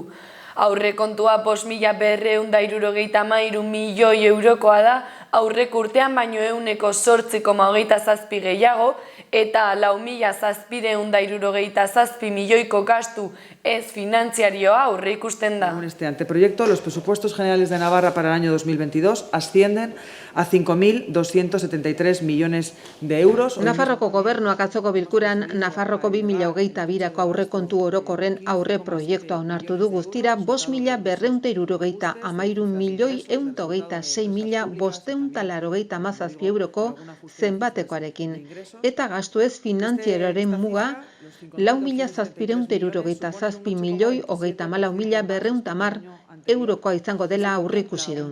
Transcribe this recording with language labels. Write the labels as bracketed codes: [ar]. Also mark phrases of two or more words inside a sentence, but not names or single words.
[eu] Aurrekontua 5.273 milioi eurokoa da, aurreko urtean baino 8,27 gehiago eta 4.777 milioiko gastu ez finantziarioa aurreikusten da. [es] En este anteproyecto, los presupuestos generales de Navarra para el año 2022 ascienden a 5.273 millones de euros. [eu] Nafarroko gobernuak atzoko bilkuran Nafarroko 2022ko aurrekontu orokorren aurreproiektua onartu du guztira 5.273 milioi 126.587 euroko zenbatekoarekin eta gastu ez finantzieroaren muga 4.777 milioi 34.210 eurokoa izango dela aurreikusi du.